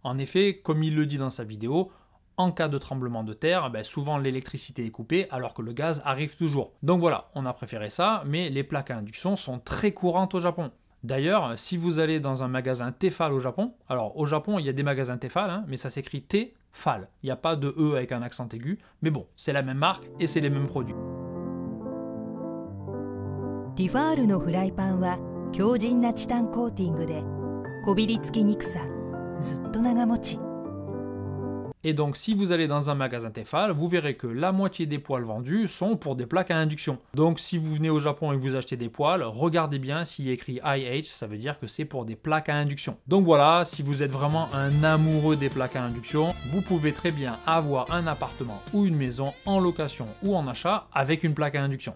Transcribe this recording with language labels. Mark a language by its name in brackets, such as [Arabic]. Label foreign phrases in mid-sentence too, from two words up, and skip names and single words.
[French] En effet, comme il le dit dans sa vidéo, en cas de tremblement de terre, souvent l'électricité est coupée alors que le gaz arrive toujours. Donc voilà, on a préféré ça, mais les plaques à induction sont très courantes au Japon. D'ailleurs, si vous allez dans un magasin Tefal au Japon, alors au Japon il y a des magasins Tefal, mais ça s'écrit T FAL. Il n'y a pas de E avec un accent aigu, mais bon, c'est la même marque et c'est les mêmes produits. [Japanese] ティファールのフライパンは強靭なチタンコーティングでこびりつきにくさ、ずっと長持ち。 [French] Et donc si vous allez dans un magasin Tefal, vous verrez que la moitié des poêles vendus sont pour des plaques à induction. Donc si vous venez au Japon et que vous achetez des poêles, regardez bien s'il y a écrit IH, ça veut dire que c'est pour des plaques à induction. Donc voilà, si vous êtes vraiment un amoureux des plaques à induction, vous pouvez très bien avoir un appartement ou une maison en location ou en achat avec une plaque à induction.